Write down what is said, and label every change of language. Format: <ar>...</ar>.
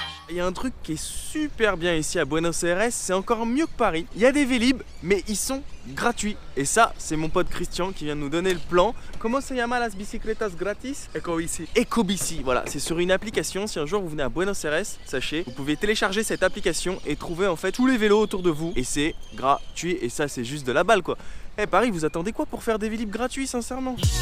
<fr>Il y a un truc qui est super bien ici à Buenos Aires, c'est encore mieux que Paris. Il y a des Vélib, mais ils sont gratuits. Et ça, c'est mon pote Christian qui vient de nous donner le plan. Comment</fr> <es>se llama las bicicletas gratis? Ecobici.</es> <fr>Ecobici, voilà, c'est sur une application. Si un jour vous venez à Buenos Aires, sachez, vous pouvez télécharger cette application et trouver en fait tous les vélos autour de vous. Et c'est gratuit, et ça c'est juste de la balle quoi. Eh Paris, vous attendez quoi pour faire des Vélib gratuits sincèrement?</fr>